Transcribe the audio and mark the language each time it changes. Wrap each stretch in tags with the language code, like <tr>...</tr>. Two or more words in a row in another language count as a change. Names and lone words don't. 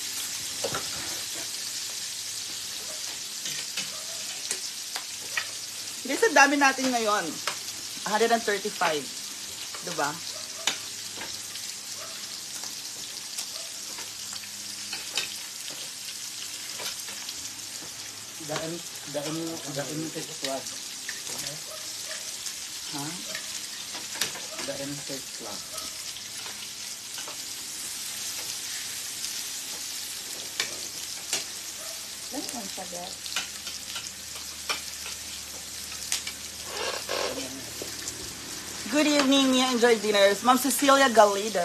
<tl>Guys, ang dami natin ngayon. 135. Diba? Daan take club. Ha? Daan take club. Ano ang sagot?</tl> <en>Good evening, Mia Enjoy Dinners. Ma'am Cecilia Galido.</en>